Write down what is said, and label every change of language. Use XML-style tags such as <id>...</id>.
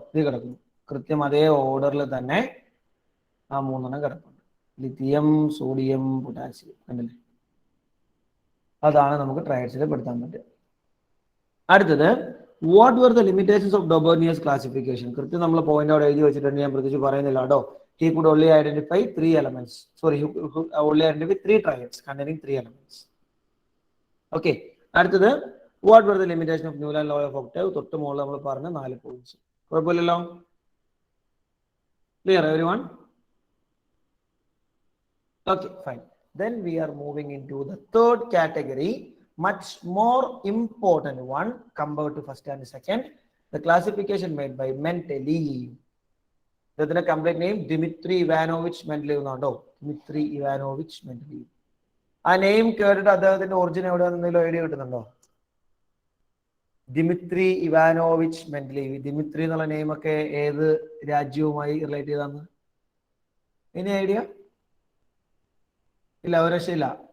<ml>ഇത് കിടക്കുന്നു കൃത്യം അതേ ഓർഡറിൽ തന്നെ ആ 3 കിടപ്പുണ്ട്. ലിഥിയം, സോഡിയം, പൊട്ടാസ്യം, കണ്ടില്ലേ? അതാണ് നമുക്ക് ട്രയഡ്സിൽ പെടുത്താൻ പറ്റുക. അടുത്തത്,</ml> <en>What were the limitations of Dobernier's classification?</en> <ml>കൃത്യം നമ്മൾ പോയിന്റ് അവിടെ എഴുതി വെച്ചിട്ടുണ്ട്, ഞാൻ പ്രത്യേകിച്ച് പറയുന്നില്ല കേട്ടോ.</ml> <en>He could only identify 3 elements. Sorry, he could only identify 3 triads containing 3 elements. Okay.</en> <ml>അടുത്തത്,</ml> <en>what were the limitation of Newland law of octave?</en> <ml>തൊട്ട് മുകളിൽ നമ്മൾ പറഞ്ഞ 4 പോയിന്റ്സ്. കുഴപ്പമില്ലല്ലോ?</ml> <en>Clear everyone? Okay, fine. Then we are moving into the third category, much more important one compared to first and second. The classification made by Mendeleev.</en> <ml>ഇതിന്റെ complete name Dmitry Ivanovich Mendeleev എന്നാണോ? Dmitry Ivanovich Mendeleev. ആ name കേട്ടിട്ട് അദ്ദേഹത്തിന്റെ origin എവിടെയാണെന്ന് എന്തെങ്കിലും idea കിട്ടുന്നുണ്ടോ? Dmitri Ivanovich Mendeleev. Dmitry എന്നുള്ള നെയിമൊക്കെ ഏത് രാജ്യവുമായി റിലേറ്റ് ചെയ്താന്ന് ഇനി ഐഡിയ ഇല്ല? ഒരു രക്ഷയില്ല.</ml>